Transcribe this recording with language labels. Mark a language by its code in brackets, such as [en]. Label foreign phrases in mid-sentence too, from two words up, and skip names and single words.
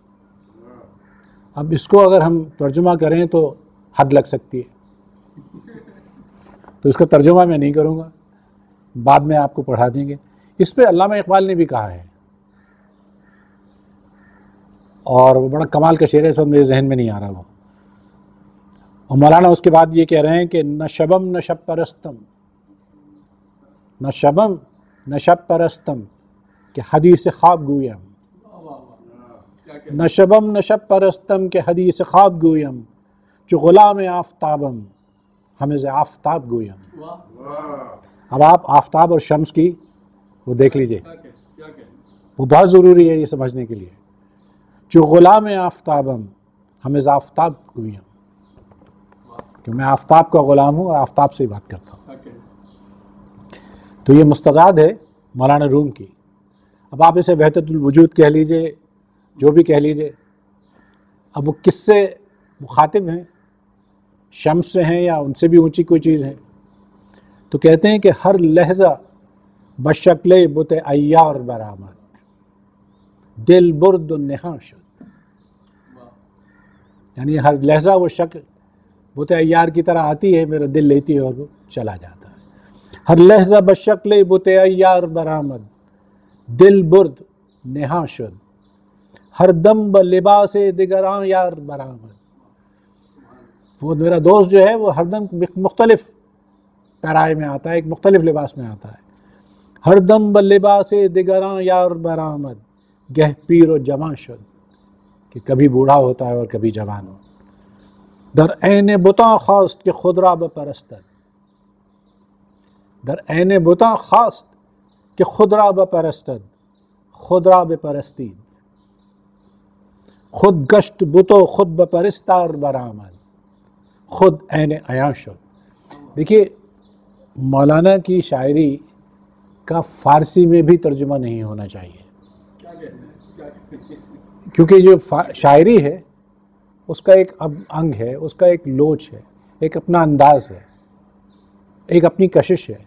[ur] اب اس کو اگر ہم ترجمہ کریں تو حد لگ سکتی ہے، تو اس کا ترجمہ میں نہیں کروں گا، بعد میں آپ کو پڑھا دیں گے۔ اس پہ علامہ اقبال نے بھی کہا ہے، اور وہ بڑا کمال کا شعر ہے، اس وقت میرے ذہن میں نہیں آ رہا وہ۔ اور مولانا اس کے بعد یہ کہہ رہے ہیں کہ [fa] نہ شبم نہ شب پرستم، نہ شبم نہ شب پرستم کہ حدیث خواب گویم، نہ شبم نہ شب پرستم کہ حدیث خواب گویم، جو غلام آفتابم ہمیں ز آفتاب گویم۔ [ur] اب آپ آفتاب اور شمس کی وہ دیکھ لیجئے، وہ بہت ضروری ہے یہ سمجھنے کے لیے۔ [fa] جو غلام آفتابم ہمیں ز آفتاب گویم، [ur] کہ میں آفتاب کا غلام ہوں اور آفتاب سے ہی بات کرتا ہوں۔ تو یہ مستضاد ہے مولانا روم کی۔ اب آپ اسے [ar] وحدت الوجود [ur] کہہ لیجئے، جو بھی کہہ لیجئے۔ اب وہ کس سے مخاطب ہیں، شمس سے ہیں یا ان سے بھی اونچی کوئی چیز ہے؟ تو کہتے ہیں کہ [fa] ہر لحظہ بشکل بت عیار برآمد، دل برد و نہاں شد۔ [ur] یعنی ہر لحظہ وہ شکل بت عیار کی طرح آتی ہے، میرا دل لیتی ہے اور وہ چلا جاتا ہے۔ [fa] ہر لحظہ بشکل بت عیار برآمد، دل برد نہاں شد، ہر دم بلباس دگراں یار برآمد۔ [ur] وہ میرا دوست جو ہے وہ ہر دم مختلف پیرائے میں آتا ہے، ایک مختلف لباس میں آتا ہے۔ [fa] ہر دم بلباس دگراں یار برآمد، گہ پیر و جواں شد، [ur] کہ کبھی بوڑھا ہوتا ہے اور کبھی جوان ہو۔ [fa] در عین بتاں خواست کہ خود را بپرستد، در عین بتاں خواست کہ خود را بپرستد، خود را بپرستید، خود گشت بت و خود بپرستار برآمد، خود عین عیاں شد۔ [ur] دیکھیے مولانا کی شاعری کا فارسی میں بھی ترجمہ نہیں ہونا چاہیے، کیونکہ جو شاعری ہے اس کا ایک انگ ہے، اس کا ایک لوچ ہے، ایک اپنا انداز ہے، ایک اپنی کشش ہے۔